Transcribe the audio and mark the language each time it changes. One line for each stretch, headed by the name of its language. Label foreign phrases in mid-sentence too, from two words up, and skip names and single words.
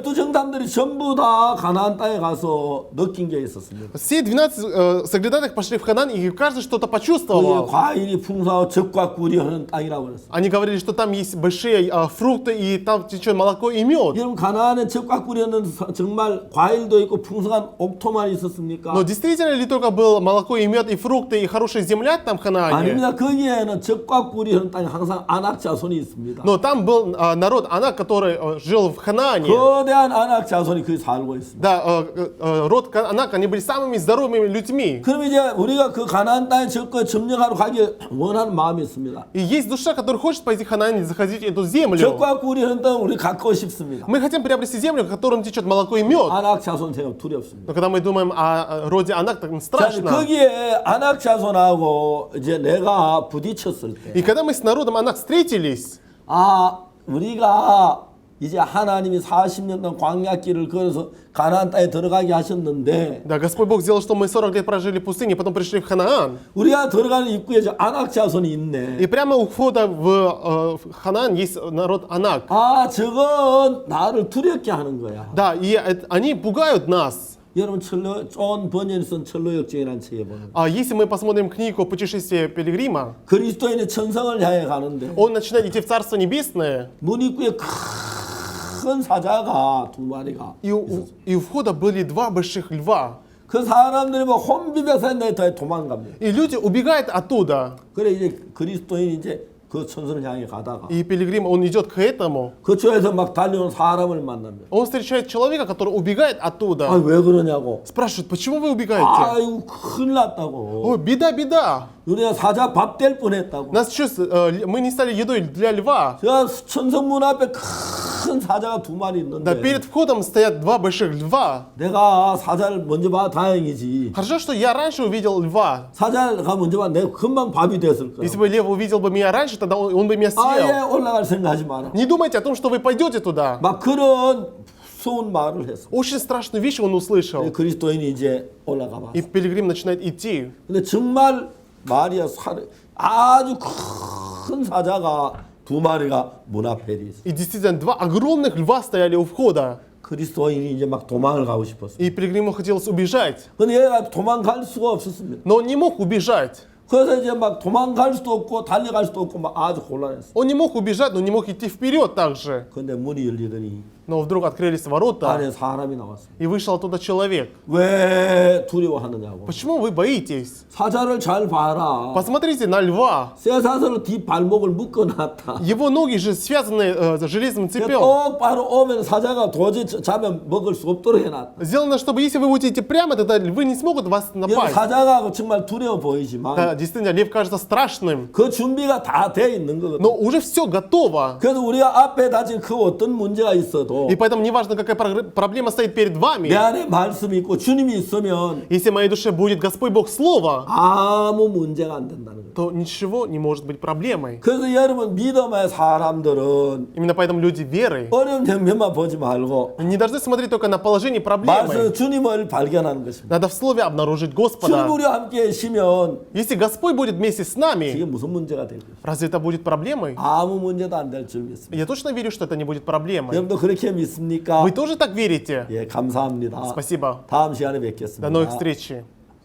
Korean: 12정탐들이 전부 다 가나안 땅에 가서 느낀 게 있었습니다.
Russian: Все 12 соглядатых пошли в Ханаан, и каждый что-то
Korean: 거기에
Russian: почувствовал.
Korean: 과일이 풍성하고 젖과 꿀이 흐르는 땅이라고 그랬어요.
Russian: Они говорили, что там есть большие фрукты, и там течет молоко и мед.
Korean: 여러분 가나안에 젖과 꿀이 흐르는 정말 과일도 있고 풍성한 옥토만 있었습니까?
Russian: Но действительно ли только было молоко и мед, и фрукты, и хорошая земля там в Ханаане?
Korean: 아닙니다. 거기에는 젖과 꿀이 흐르는 땅에 항상 아낙 자손이 있습니다.
Russian: Но там был народ Анак, который жил в Ханаане.
Korean: 거대한 아낙 자손이 거기 살고 있습니다.
Russian: Да, род Анак, они были самыми здоровыми людьми.
Korean: 그럼 이제 우리가 그 가나안 땅에 젖과 점령하러 가기 원하는 마음이 있습니다.
Russian: И есть душа, которая хочет пойти в Ханаан и захватить эту землю.
Korean: 젖과 꿀이 흐르는 땅을 우리 갖고 싶습니다.
Russian: Мы хотим приобрести землю, в котором течет молоко и мед.
Korean: 아낙 자손 생각 두렵습니다.
Russian: Но когда мы думаем о роде Анак, так
Korean: 자,
Russian: страшно.
Korean: 거기에 아낙 자손하고 이제 내가 부딪혔을 때,
Russian: И когда мы с народом Анак встретились,
Korean: 아 우리가 이제 하나님이 40년 동안 광야길을 걸어서 가나안 땅에 들어가게 하셨는데
Russian: Да, Господь Бог сделал, что мы 40 лет прожили в пустыне, потом пришли в Ханаан.
Korean: 우리가 들어가는 입구에 저 아낙 자손이 있네.
Russian: И прямо у входа в Ханаан есть народ Анак.
Korean: 아, 저건 나를 두렵게 하는 거야.
Russian: Да, и они пугают нас.
Korean: 여러분 존 버년이 쓴 철로역정이라는 책에 보면
Russian: А если мы посмотрим книгу «Путешествие Пилигрима»,
Korean: 그리스도인의 천성을 향해 가는데
Russian: он начинает идти в Царство Небесное,
Korean: 문 입구에 큰 사자가 두 마리가
Russian: и у входа были два больших льва.
Korean: 그 사람들이 뭐 혼비백산 내에 도망갑니다.
Russian: И люди убегают оттуда.
Korean: 그래 이제 그리스도인이 이제 그 천성을 향해 가다가
Russian: И Пилигрим, он идет к этому.
Korean: 그쪽에서 막 달려온 사람을 만납니다.
Russian: Он встречает человека, который убегает
Korean: 아,
Russian: оттуда.
Korean: 왜 그러냐고.
Russian: Спрашивает, почему вы убегаете?
Korean: 아이고 큰일 났다고.
Russian: Ой, беда, беда.
Korean: 우리가 사자 밥 될 뻔했다고.
Russian: Нас сейчас, мы не стали едой для льва.
Korean: 저 천성문 앞에 큰 사자가 두 마리
Russian: Да,
Korean: 있는데
Russian: перед входом стоят два больших льва.
Korean: 내가 사자를 먼저 봐 다행이지.
Russian: Хорошо, что я раньше увидел льва.
Korean: 사자가 먼저 봐 내가 금방 밥이 됐을 거야.
Russian: Если бы лев увидел бы меня раньше, тогда он бы меня
Korean: 아예
Russian: съел.
Korean: 올라갈 생각하지 마라.
Russian: Не думайте о том, что вы пойдете туда.
Korean: 막 그런 무서운 말을 했어.
Russian: Очень страшную вещь он услышал.
Korean: 그리스도인이 이제 올라가 봐.
Russian: И Пилигрим начинает идти.
Korean: 근데 정말 말이야 아주 큰 사자가 두 마리가 문 앞에 있어.
Russian: И действительно, два огромных льва стояли у входа.
Korean: 그리스도인이 이제 막 도망을 가고 싶었어.
Russian: И Пилигриму хотелось убежать.
Korean: 근데 얘가 도망갈 수가 없었습니다.
Russian: Но он не мог убежать.
Korean: 그래서 이제 막 도망갈 수도 없고 달려갈 수도 없고 막 아주 곤란했어.
Russian: Он не мог убежать, но не мог идти вперед также.
Korean: 근데 문이 열리더니
Russian: Но вдруг открылись ворота,
Korean: 안에 사람이 나왔어.
Russian: и вышел оттуда человек.
Korean: 왜 두려워하느냐고.
Russian: Почему вы боитесь?
Korean: 사자를 잘 봐라.
Russian: Посмотрите на льва.
Korean: 쇠사슬로 뒷 발목을 묶어놨다.
Russian: Его ноги же связаны железным цепем.
Korean: 똑바로 오면 사자가 도저히 잡으면 먹을 수 없도록 해놨다.
Russian: Сделано, чтобы если вы будете прямо, тогда львы не смогут вас
Korean: 이건
Russian: напасть.
Korean: 사자가 정말 두려워 보이지만
Russian: Да, действительно, лев кажется страшным,
Korean: 그 준비가 다 돼 있는 거거든.
Russian: но уже все готово.
Korean: 그래서 우리가 앞에 다진 그 어떤 문제가 있어도
Russian: И поэтому неважно, какая проблема стоит перед
Korean: 내
Russian: вами,
Korean: 안에 말씀이 있고 주님이 있으면
Russian: если в моей душе будет Господь Бог Слово,
Korean: 아무 문제가 안 된다는 거예요.
Russian: то ничего не может быть проблемой.
Korean: 그래서 여러분 믿음의 사람들은
Russian: Именно поэтому люди веры
Korean: 어려운 장면만 보지 말고
Russian: не должны смотреть только на положение
Korean: 말씀
Russian: проблемы.
Korean: 주님을 발견하는 것입니다.
Russian: Надо в Слове обнаружить
Korean: 주님
Russian: Господа.
Korean: 우리와 함께 계시면
Russian: Если Господь будет вместе с
Korean: 이게
Russian: нами,
Korean: 무슨 문제가 될까요?
Russian: разве это будет проблемой?
Korean: 아무 문제도 안 될 줄 믿습니다.
Russian: Я точно верю, что это не будет проблемой.
Korean: 여러분도 그렇게 믿습니까?
Russian: Вы тоже так верите?
Korean: 예, 감사합니다.
Russian: Спасибо.
Korean: 다음 시간에
Russian: До
Korean: 뵙겠습니다.
Russian: новых встреч.